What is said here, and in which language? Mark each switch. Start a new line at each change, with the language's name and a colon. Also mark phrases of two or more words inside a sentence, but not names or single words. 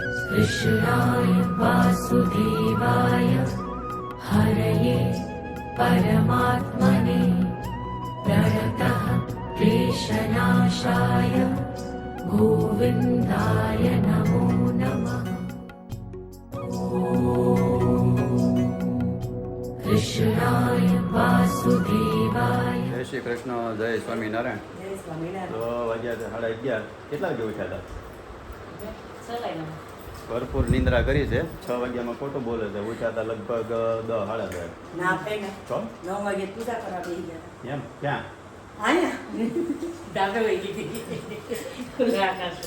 Sanskrit: कृष्णाय वासुदेवाय हरये परमात्मने प्रणतः क्लेशनाशाय गोविन्दाय नमो नमः। कृष्णाय वासुदेवाय।
Gujarati: જય શ્રી કૃષ્ણ, જય સ્વામિનારાયણ। જય સ્વામિનારાયણ। તો વાગ્યા છે 11:30. કેટલા વાગે ઉઠ્યા હતા? ભરપૂર નિંદ્રા કરી છે. 6 વાગ્યામાં ખોટું બોલે છે. ઉઠ્યા હતા લગભગ 10 સાડા 10. ના આપણે ને તો 9 વાગે પૂજા કરવા બેસી ગયા એમ ક્યાં? આયા દાદા વહી ગઈ ખુલ્લા આકાશ